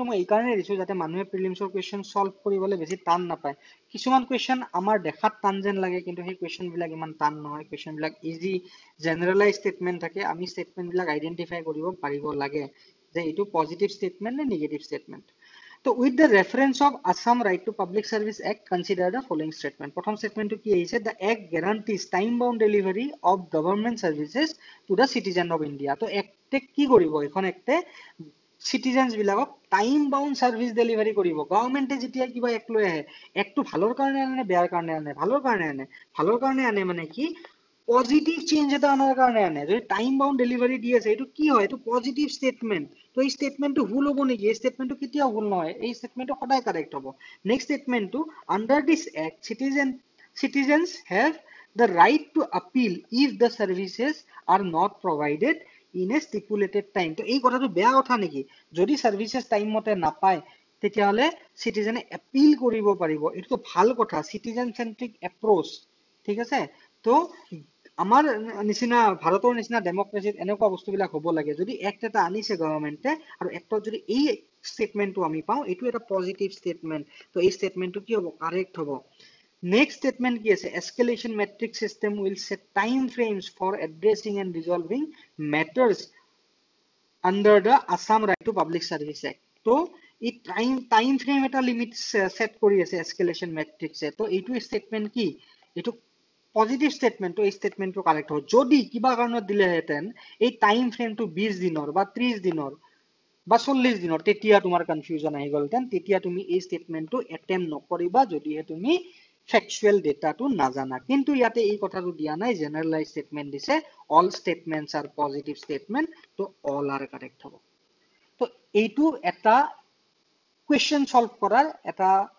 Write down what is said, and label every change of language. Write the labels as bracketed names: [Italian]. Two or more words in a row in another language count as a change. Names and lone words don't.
[Assamese] মই এই কাৰণে দিছো যাতে মানুহে প্ৰিলিমছৰ [English] question solve [Assamese] কৰিবলৈ বেছি টান নাপায় কিছুমান কোৱেশ্চন আমাৰ দেখাত টান যেন লাগে কিন্তু সেই কোৱেশ্চন বিলাক ইমান টান নহয় কোৱেশ্চন বিলাক [English] easy generalize statement [Assamese] থাকে আমি স্টেটমেন্ট বিলাক আইডেন্টিফাই কৰিব পাৰিব লাগে যে এইটো [English] positive statement [Assamese] নে [English] negative statement [Assamese] তো [English] with the reference of Assam Right to Public Service Act consider the following statement [Assamese] প্ৰথম স্টেটমেন্টটো কি আহিছে [English] the act guarantees time bound delivery of government services to the citizen of India [Assamese] তো একটে কি কৰিব এখন একটে citizens বিলাকক [English] time bound service delivery [Assamese] কৰিব গভর্নমেন্টে যেতিয়া কিবা এক লৈ আহে একটো ভালৰ কাৰণে আনে বেয়াৰ কাৰণে আনে ভালৰ কাৰণে আনে মানে কি [English] positive change [Assamese] এটা আনাৰ কাৰণে আনে যদি [English] time bound delivery [Assamese] দি আছে এটো কি হয় এটো [English] positive statement [Assamese] তো এই স্টেটমেন্টটো ভুল হ'ব নেকি এই স্টেটমেন্টটো কেতিয়া ভুল নহয় এই স্টেটমেন্টটো সদায় কারেক্ট হ'ব [English] next statementটো under this act citizens have the right to appeal if the services are not provided in a stipulated time [Assamese] তো এই কথাটো বেয়া কথা নেকি যদি [English] services time [Assamese] মতে নাপায় তেতিয়া হলে সিটিজেনে এপিল কৰিব পাৰিব এটো ভাল কথা [English] citizen centric approach [Assamese] ঠিক আছে তো আমাৰ নিচিনা ভাৰতৰ নিচিনা ডেমক্ৰেসিত এনেকুৱা বস্তুবিলাক হ'ব লাগে যদি এক্ট এটা আনিছে গভৰ্নমেন্টে আৰু এক্টত যদি এই স্টেটমেন্টটো আমি পাও এটো এটা [English] positive statement [Assamese] তো এই স্টেটমেন্টটো কি হ'ব কারেক্ট হ'ব [English] next statement [Assamese] কি আছে [English] escalation matrix system will set time frames for addressing and resolving matters under the Assam Right to Public Service Act [Assamese] তো এই [English] time frame [Assamese] এটা লিমিট সেট কৰি আছে [English] escalation matrix [Assamese] এ তো এইটো স্টেটমেন্ট কি এইটো [English] positive statementটো [Assamese] এই ষ্টেটমেণ্টটো কাৰেক্ট হ'ব যদি কিবা কাৰণত দিলেহেঁতেন এই [English] time frameটো [Assamese] 20 দিনৰ বা 30 দিনৰ বা 40 দিনৰ তেতিয়া তোমাৰ কনফিউজন আহি গ'লহেঁতেন তেতিয়া তুমি এই ষ্টেটমেণ্টটো এটেম্প নকৰিবা যদিহে তুমি [English] factual dataটো [Assamese] নাজানা কিন্তু ইয়াতে এই কথাটো দিয়া নাই [English] generalize statement [Assamese] দিছে [English] all statements are positive statement [Assamese] তো [English] all are correct [Assamese] হ'ব তো এইটো এটা [English] question solve [Assamese] কৰাৰ এটা